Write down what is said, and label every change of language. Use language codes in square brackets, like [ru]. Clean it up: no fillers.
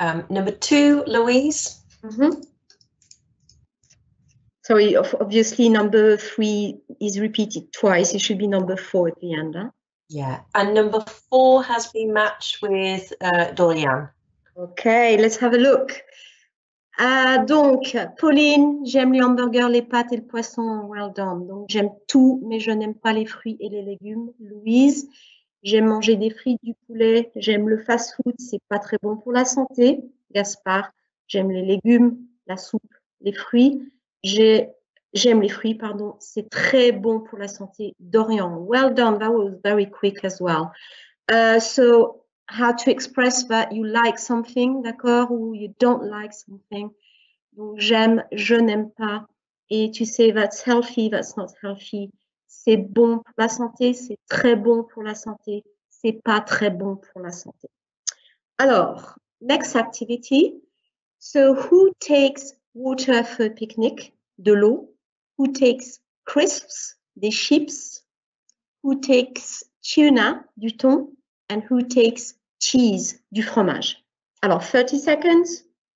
[en] Number 2, Louise. Mm-hmm. Sorry, obviously number 3 is repeated twice. It should be number 4 at the end. Huh? Yeah, and number 4 has been matched with Dorian. Okay, let's have a look. [fr] Donc, Pauline, j'aime les hamburgers, les pâtes et le poisson. [en] Well done. [fr] Donc, j'aime tout, mais je n'aime pas les fruits et les légumes. Louise, j'aime manger des frites, du poulet. J'aime le fast-food, c'est pas très bon pour la santé. Gaspard, j'aime les légumes, la soupe, les fruits. J'aime les fruits, pardon. C'est très bon pour la santé. [en] Dorian, well done. That was very quick as well. So, how to express that you like something, [fr] d'accord, ou [en] you don't like something. [fr] Donc, j'aime, je n'aime pas. Et tu sais, [en] that's healthy, that's not healthy. [fr] C'est bon pour la santé, c'est très bon pour la santé, c'est pas très bon pour la santé. [en] Alors, next activity. So, who takes water for a picnic? [fr] De l'eau. [en] Who takes crisps? [fr] Des chips. [en] Who takes tuna? [fr] Du thon. [en] And who takes cheese, [fr] du fromage. [en] Alors, 30 seconds.